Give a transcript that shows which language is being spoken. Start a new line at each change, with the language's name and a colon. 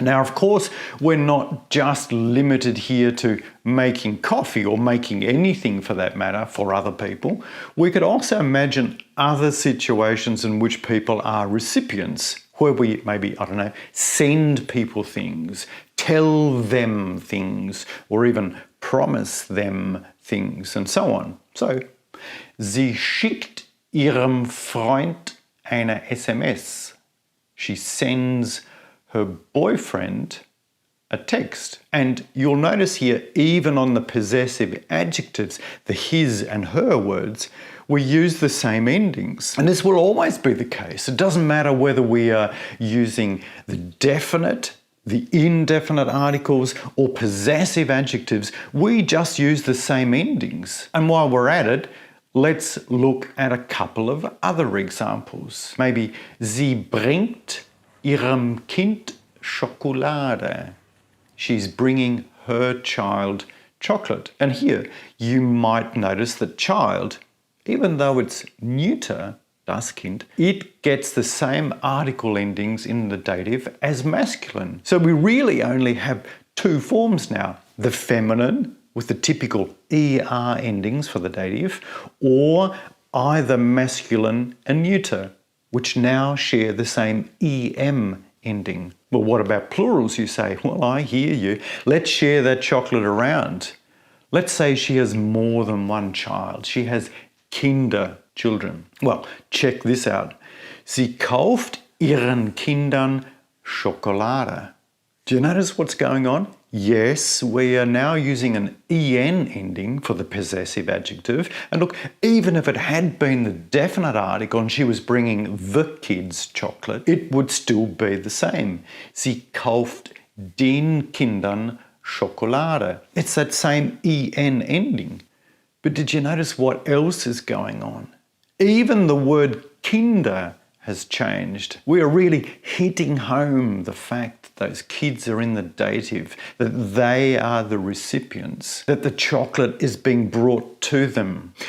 English: Now, of course, we're not just limited here to making coffee or making anything for that matter for other people. We could also imagine other situations in which people are recipients, where we maybe, I don't know, send people things, tell them things, or even promise them things, and so on.
German: So, sie schickt ihrem Freund eine SMS.
English: She sends her boyfriend a text. And you'll notice here, even on the possessive adjectives, the his and her words, we use the same endings. And this will always be the case. It doesn't matter whether we are using the definite, the indefinite articles, or possessive adjectives, we just use the same endings. And while we're at it, let's look at a couple of other examples.
German: Maybe, sie bringt ihrem Kind Schokolade.
English: She's bringing her child chocolate. And here, you might notice that child, even though it's neuter,
German: das Kind,
English: it gets the same article endings in the dative as masculine. So we really only have two forms now. The feminine, with the typical ER endings for the dative, or either masculine and neuter, which now share the same EM ending. Well, what about plurals, you say? Well, I hear you. Let's share that chocolate around. Let's say she has more than one child. She has Kinder, children. Well, check this out.
German: Sie kauft ihren Kindern Schokolade.
English: Do you notice what's going on? Yes, we are now using an en ending for the possessive adjective. And look, even if it had been the definite article and she was bringing the kids chocolate, it would still be the same.
German: Sie kauft den Kindern Schokolade.
English: It's that same en ending. But did you notice what else is going on? Even the word Kinder has changed. We are really hitting home the fact that those kids are in the dative, that they are the recipients, that the chocolate is being brought to them.